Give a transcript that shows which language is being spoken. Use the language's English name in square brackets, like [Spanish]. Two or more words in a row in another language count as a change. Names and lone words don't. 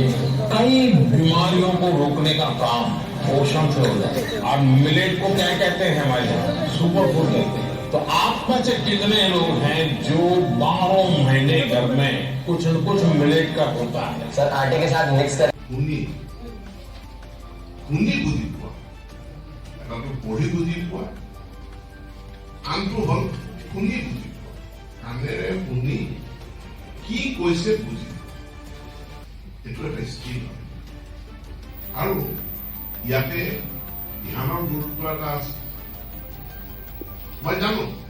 [Hindi] कई बीमारियों को रोकने का काम पोषण से हो जाए। और मिलेट को क्या कहते हैं हमारे यहाँ? सुपर फूड कहते हैं। तो आप में से कितने लोग हैं जो 12 महीने घर में कुछ न कुछ मिलेट का होता है? सर आटे के साथ मिक्स कर [Assamese] खुनी बुझी पोৱা এটাটো পঢ়ি বুজি পোৱা আনটো হ'ল শুনি বুজি পোৱা কাণেৰে শুনি কি কৈছে বুজি এইটো এটা স্কিল আৰু ইয়াতে ধ্যানৰ গুৰুত্ব এটা আছে মই জানো